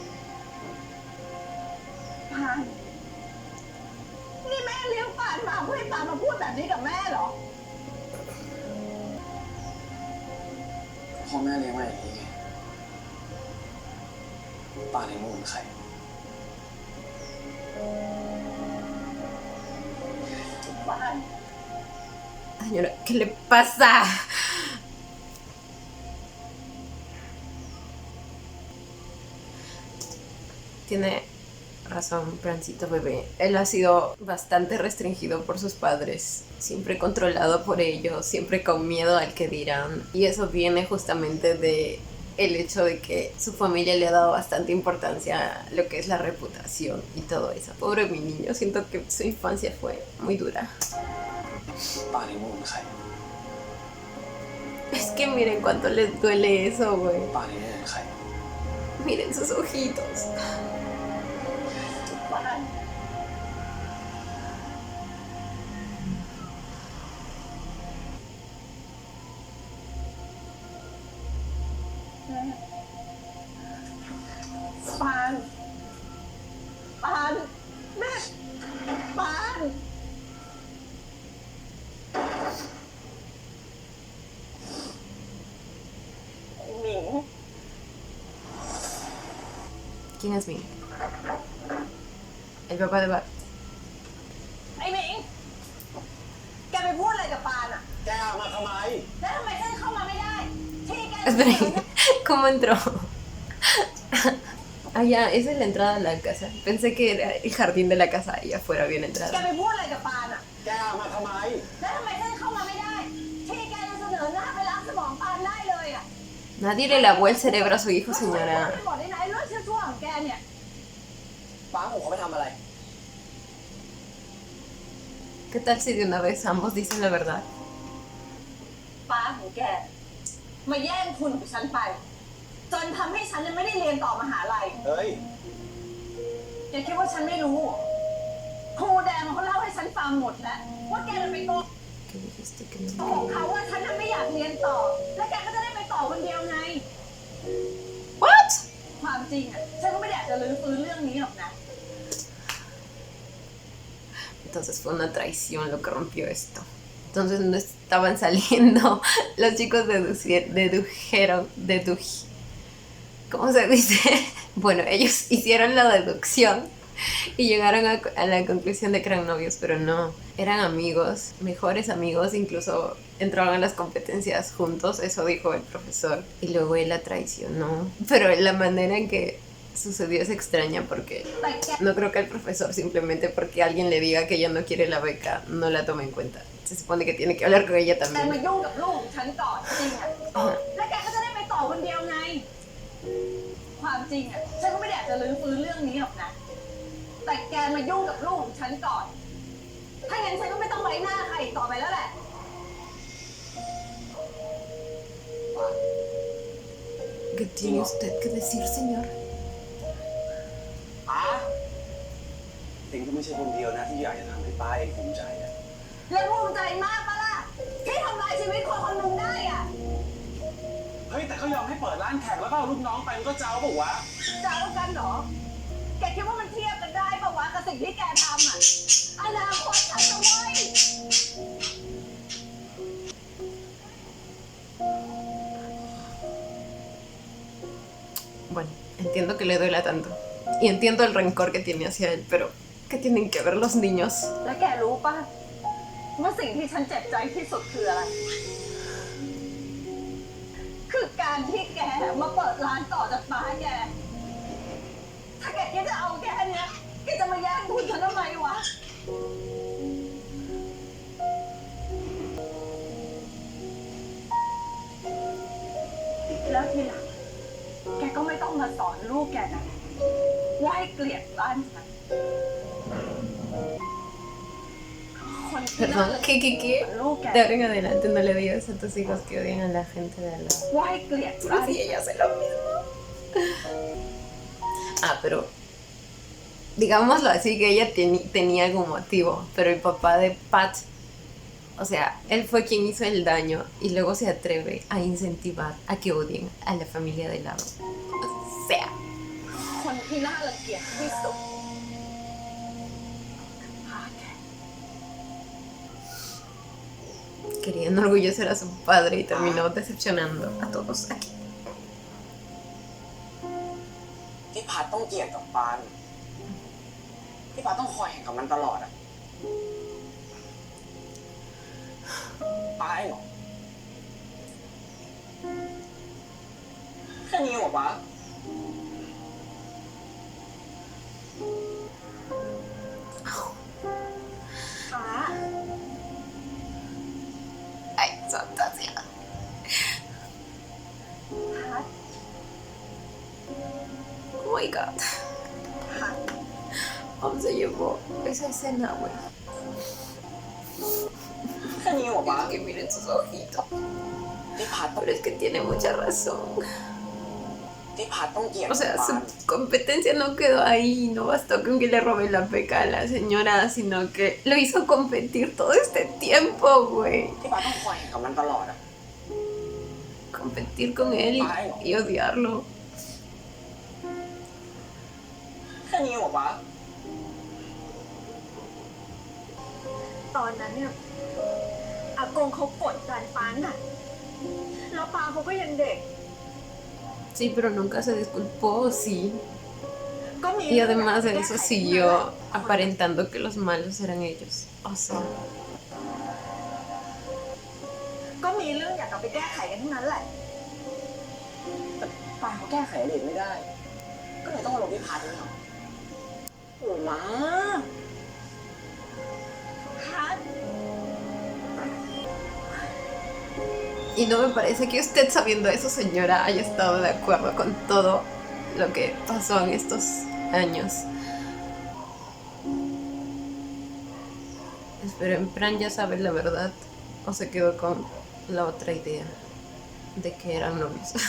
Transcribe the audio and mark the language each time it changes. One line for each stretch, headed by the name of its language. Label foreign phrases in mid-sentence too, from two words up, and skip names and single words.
Thai: ปานนี่แม่เลี้ยงปานมาเพื่อให้ปานมาพูดแบบนี้กับแม่เหรอ พ่อแม่เลี้ยงมาอย่างนี้ไงป้าเลี้ยงมึงเป็นใคร
Spanish: Señora, ¿qué le pasa? Tiene razón, Francito bebé. Él ha sido bastante restringido por sus padres, siempre controlado por ellos, siempre con miedo al que dirán. Y eso viene justamente de el hecho de que su familia le ha dado bastante importancia a lo que es la reputación y todo eso. Pobre mi niño, siento que su infancia fue muy dura.
Thai: ป้าเลี้ยงมึงเป็นใคร
Spanish: Es que miren cuánto les duele eso, güey.
Thai: ป้าเลี้ยงมึงเป็นใคร
Spanish: Miren sus ojitos.
Thai: ปานแม่ปานหมิง
Spanish: ¿Quién es Ming? El papá de Bat.
Thai: ไอ้หมิง แกไปพูดอะไรกับปานอ่ะ แกมาทำไม แล้วทำไมฉันเข้ามาไม่ได้ ที่แก
Spanish: Esperen, ¿cómo entró? Ah, ya, esa es la entrada a la casa. Pensé que era el jardín de la casa y afuera había una
Thai: แก
Spanish: entrada.
Thai: ไปพูดอะไรกับปานอ่ะ แกมาทำไม แล้วทำไมฉันเข้ามาไม่ได้ ที่แกจะเสนอหน้าไปล้างสมองปานได้เลยอ่ะ
Spanish: Nadie le lavó el cerebro a su hijo,
Thai: ไม่
Spanish: señora.
Thai: บอกได้ไหนเรื่องชั่วๆของแกเนี่ย ป้าผมเขาไปทำอะไร
Spanish: ¿Qué tal si de una vez ambos dicen la verdad?
Thai: ป้าของแก มาแย่งทุนของฉันไป จนทำให้ฉันยังไม่ได้เรียนต่อมหาลัย เฮ้ย แกคิดว่าฉันไม่รู้ ครูแดงเขาเล่าให้ฉันฟังหมดแล้ว ว่าแกจะไปโกง
Spanish: ¿Qué dijiste que
Thai: ข
Spanish: no?
Thai: องเขาว่าฉันน่ะไม่อยากเรียนต่อ และแกก็จะได้ไปต่อคนเดียวไง ¿What? ความจริงอ่ะ ฉันก็ไม่ได้อยากจะลื้อฟื้นเรื่องนี้หรอกนะ
Spanish: Entonces fue una traición lo que rompió esto. Entonces no estaban saliendo. Los chicos ¿cómo se dice? Bueno, ellos hicieron la deducción y llegaron a la conclusión de que eran novios, pero no. Eran amigos, mejores amigos, incluso entraban a las competencias juntos, eso dijo el profesor. Y luego él la traicionó. Pero la manera en que sucedió es extraña porque
Thai: แต่แก
Spanish: no creo que el profesor simplemente porque alguien le diga que ella no quiere la beca no la tome en cuenta. Se supone que tiene que hablar con ella
Thai: แต่มา
Spanish: también.
Thai: ยุ่งกับลูกของฉันก่อนจริงอ่ะ และแกก็จะได้ไปต่อคนเดียวไง ความจริงอ่ะ ฉันก็ไม่ได้อยากจะลื้อฟื้นเรื่องนี้หรอกนะ แต่แกมายุ่งกับลูกของฉันก่อน ถ้างั้นฉันก็ไม่ต้องไว้หน้าใครอีกต่อไปแล้วแหละ
Spanish: ¿Qué tiene usted que decir, señor?
Thai: ป้าเองก็ไม่ใช่คนเดียวนะที่อยากจะทำให้ป้าเองภูมิใจอะ แล้วภูมิใจมากปะล่ะ ที่ทำลายชีวิตคนคนหนึ่งได้อ่ะ เฮ้ยแต่เขายอมให้เปิดร้านแข่งแล้วก็เอาลูกน้องไปมันก็เจ้าบอกว่า จะเอากันเหรอ แกคิดว่ามันเทียบกันได้ปะวะกับสิ่งที่แกทำอ่ะ อนาคตฉันจะไว้ย
Spanish: Bueno, entiendo que le duela tanto. Y entiendo el rencor que tiene hacia él, pero ¿qué tienen que ver los niños?
Thai: แล้วแกรู้ปะว่าสิ่งที่ฉันเจ็บใจที่สุดคืออะไร คือการที่แกมาเปิดร้านต่อจากป้าแก ถ้าแกคิดจะเอาแค่เนี้ยแกจะมาแย่งทุนฉันทำไมวะ แล้วทีหลังแกก็ไม่ต้องมาสอนลูกแกนะว่าให้เกลียดบ้านฉัน คนที่น่า
Spanish: Perdón,
Thai: รัก
Spanish: ¿qué?
Thai: ลูกแก
Spanish: De ahora en adelante no le digas a tus hijos que odian a la gente de al lado.
Thai: ว่าให้เกลียด
Spanish: Pero si ella hace lo mismo. Ah, pero digámoslo así, que ella tenía algún motivo, pero el papá de Pat, o sea, él fue quien hizo el daño y luego se atreve a incentivar a que odien a la familia de lado. O sea,
Thai: คนที่น่ารังเกียจที่สุดพาแก
Spanish: quería enorgullecer a su padre y terminó decepcionando a todos aquí.
Thai: ที่พัดต้องเกลียดกับปานที่พัดต้องคอยแข่งกับมันตลอดอะปาเองเหรอแค่นี้เหรอปะ ฟ้า
Spanish: Ay, fantasía.
Thai: พัด
English: Oh my god.
Thai: พัด
Spanish: ¿Cómo se llevó esa escena, güey?
Thai: แค่นี้เหรอปะ
Spanish: Que miren sus ojitos.
Thai: ที่พัดต้อง
Spanish: Pero es que tiene mucha razón.
Thai: ที่พัดต้องเกลียด
Spanish: O sea,
Thai: ปา
Spanish: su
Thai: น
Spanish: competencia no quedó ahí. No bastó con que le robe la beca a la señora, sino que lo hizo competir todo este tiempo, güey.
Thai: ที่พัดต้องคอยแข่งกับมันตลอดอะ
Spanish: Competir con él y odiarlo.
Thai: แค่นี้เหรอปะ ตอนนั้นเนี่ยอากงเขากดดันป้าน่ะแล้วป้าเขาก็ยังเด็ก
Spanish: Sí, pero nunca se disculpó, sí.
Thai: ก็มี
Spanish: Y además de eso siguió aparentando que los malos eran ellos. O sea,
Thai: ก็มีเรื่องอยากกลับไปแก้ไขกันทั้งนั้นแหละ ปานเขาแก้ไขอดีตไม่ได้ ก็เลยต้องมาลงที่พัดนี่เหรอโอ้มา พัด
Spanish: y no me parece que usted, sabiendo eso, señora, haya estado de acuerdo con todo lo que pasó en estos años. Esperen, ¿Pran ya sabe la verdad o se quedó con la otra idea de que eran novios?